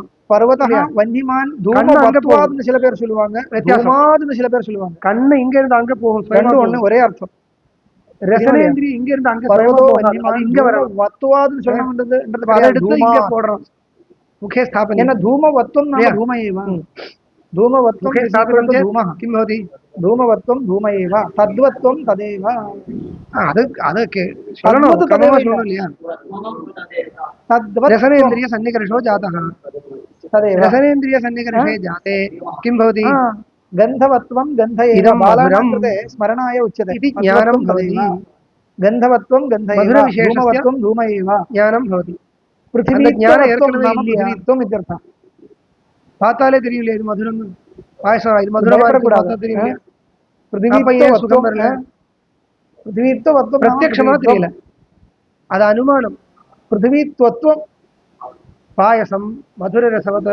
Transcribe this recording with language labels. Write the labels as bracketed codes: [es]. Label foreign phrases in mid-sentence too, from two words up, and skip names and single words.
[sa] पर्वता वन्निमान् धूमवत्वात्नु [ta] சில பேர் சொல்லுவாங்க தூமாத்னு சில பேர் சொல்லுவாங்க கண்ணு இங்க இருந்து அங்க போகும் ரெண்டு ஒண்ணு ஒரே அர்த்தம் ரசனேந்திரியம் இங்க இருந்து அங்க [sa] पर्वतो वन्निमान् [ta] இங்க வரணும் வத்வாத்னு சொல்லணும்ன்றது அதை எடுத்து இங்க போடுறோம் [sa] मुखे स्थापनम् ஏன்னா धूमवत्वं नाम धूमयेव धूमवत्वं धूमः किं भवति धूमवत्वं धूम एव तद्वत्वं तदेव [ta] ಅದಕ್ಕೆ சொல்லணும் இல்லையா [sa] तद्वत् रसनेन्द्रिय सन्निकर्षो जातः तदेव रसनेन्द्रिय सन्निकर्षे जाते किं भवति गन्धवत्वं गन्ध एव बालानां कृते स्मरणाय उच्यते इति ज्ञानं भवति गन्धवत्वं गन्ध एव धूमवत्वं धूम एव ज्ञानं भवति पृथिवी ज्ञानं नाम पृथ्वीत्वम् इत्यर्थः [ta] பார்த்தாலே தெரியல இது மதுரம் பாயசம் இது மதுரமா இருக்கு தெரியல சுகம் வரல பிருத்திவித்வம் பிரத்யக்ஷமா தெரியல அது அனுமானம் பிருத்திவித்வம் பாயசம் [sa] मधुर रसवत